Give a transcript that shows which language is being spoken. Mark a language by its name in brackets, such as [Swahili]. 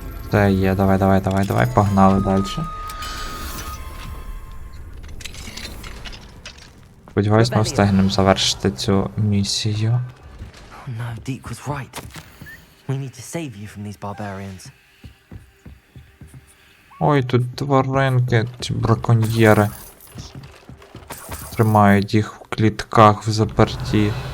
[Ukrainian] Це є, давай, погнали далі. Сподіваюсь, ми встигнемо завершити цю місію. [English] Oh no, Deke was right. We need to save you from these barbarians. [Ukrainian] Ой, тут тваринки, ці браконьєри. Тримають їх в клітках в заперті.